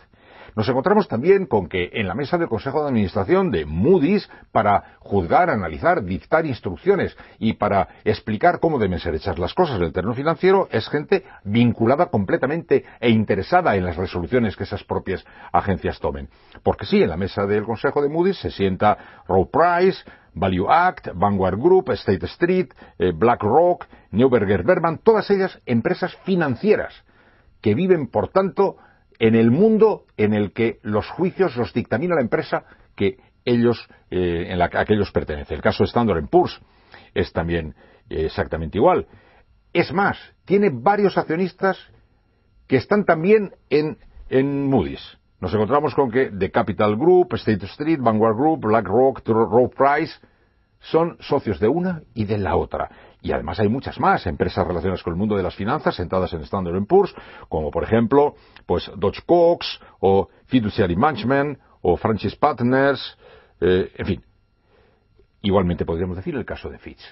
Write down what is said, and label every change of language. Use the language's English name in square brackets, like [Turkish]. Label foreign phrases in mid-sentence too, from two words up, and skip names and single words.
[Spanish] Nos encontramos también con que en la mesa del Consejo de Administración de Moody's, para juzgar, analizar, dictar instrucciones y para explicar cómo deben ser hechas las cosas en el terreno financiero, es gente vinculada completamente e interesada en las resoluciones que esas propias agencias tomen. Porque sí, en la mesa del Consejo de Moody's se sienta Rowe Price, Value Act, Vanguard Group, State Street, BlackRock, Neuberger Berman, todas ellas empresas financieras que viven, por tanto, en el mundo en el que los juicios los dictamina la empresa que ellos, a que ellos pertenecen. El caso de Standard & Poor's es también exactamente igual. Es más, tiene varios accionistas que están también en Moody's. Nos encontramos con que The Capital Group, State Street, Vanguard Group, BlackRock, Rowe Price son socios de una y de la otra. Y además hay muchas más empresas relacionadas con el mundo de las finanzas sentadas en Standard & Poor's, como por ejemplo pues Dodge Cox o Fiduciary Management o Franchise Partners, en fin. Igualmente podríamos decir el caso de Fitch.